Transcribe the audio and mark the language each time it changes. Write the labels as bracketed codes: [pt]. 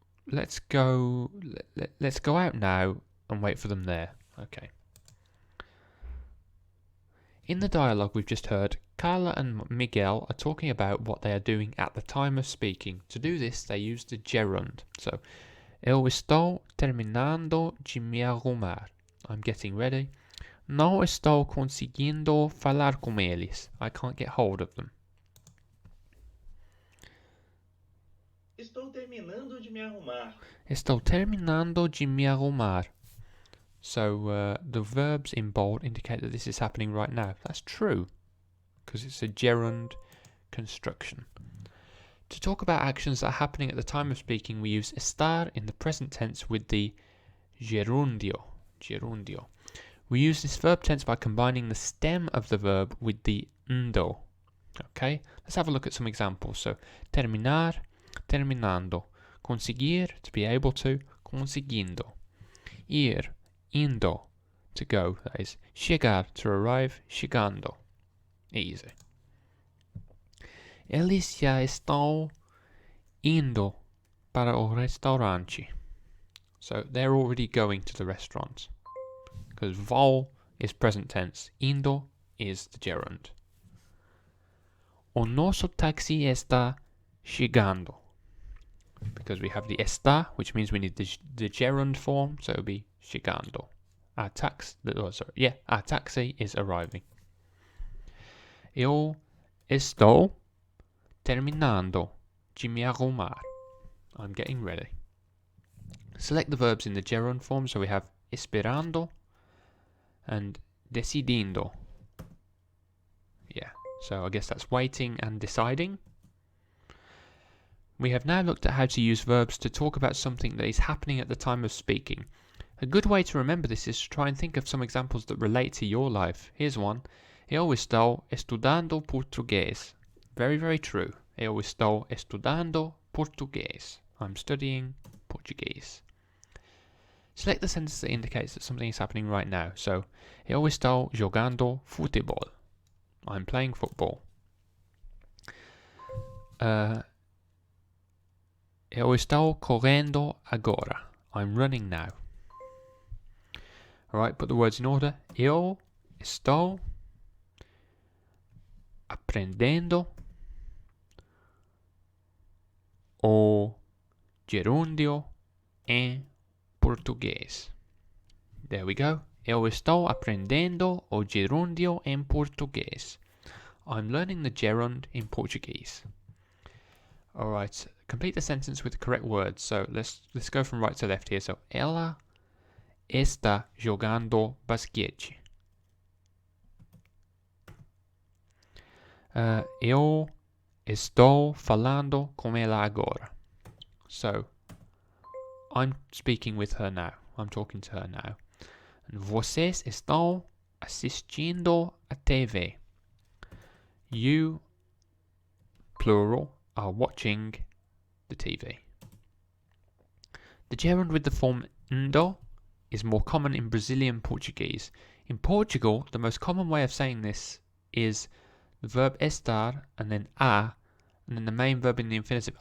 [en] Let's go. Let's go out now and wait for them there. Okay. In the dialogue we've just heard, Carla and Miguel are talking about what they are doing at the time of speaking. To do this, they use the gerund. [pt] So, eu estou terminando de me arrumar. [en] I'm getting ready. [pt] Não estou conseguindo falar com eles. [en] I can't get hold of them. [pt] Estou terminando de me arrumar. Estou terminando de me arrumar. [en] So the verbs in bold indicate that this is happening right now. That's true, because it's a gerund construction. To talk about actions that are happening at the time of speaking, we use estar in the present tense with the gerundio. Gerundio. We use this verb tense by combining the stem of the verb with the ndo. Okay, let's have a look at some examples. So, terminar, terminando. Conseguir, to be able to, conseguindo. Ir, indo, to go, that is. Chegar, to arrive, chegando. Easy. [pt] Eles já estão indo para o restaurante. [en] So they're already going to the restaurant. Because vão is present tense, indo is the gerund. [pt] O nosso táxi está chegando. [en] because we have the está, which means we need the gerund form, so it'll be chegando. Our taxi is arriving. [pt] Eu estou terminando de me arrumar. [en] I'm getting ready. Select the verbs in the gerund form, so we have esperando and decidindo. Yeah, so I guess that's waiting and deciding. We have now looked at how to use verbs to talk about something that is happening at the time of speaking. A good way to remember this is to try and think of some examples that relate to your life. Here's one. [pt] Eu estou estudando português. [en] Very, very true. [pt] Eu estou estudando português. [en] I'm studying Portuguese. Select the sentence that indicates that something is happening right now. [pt] So, eu estou jogando futebol. [en] I'm playing football. [pt] Eu estou correndo agora. [en] I'm running now. Alright, put the words in order. [pt] Eu estou aprendendo o gerúndio em português. [en] There we go. [pt] Eu estou aprendendo o gerúndio em português. [en] I'm learning the gerund in Portuguese. Alright, complete the sentence with the correct words. So let's go from right to left here. [pt] So, ela está jogando basquete. Eu estou falando com ela agora. [en] So, I'm speaking with her now. I'm talking to her now. [pt] And vocês estão assistindo a TV. [en] You, plural, are watching the TV. The gerund with the form ndo is more common in Brazilian Portuguese. In Portugal, the most common way of saying this is the verb estar and then a and then the main verb in the infinitive.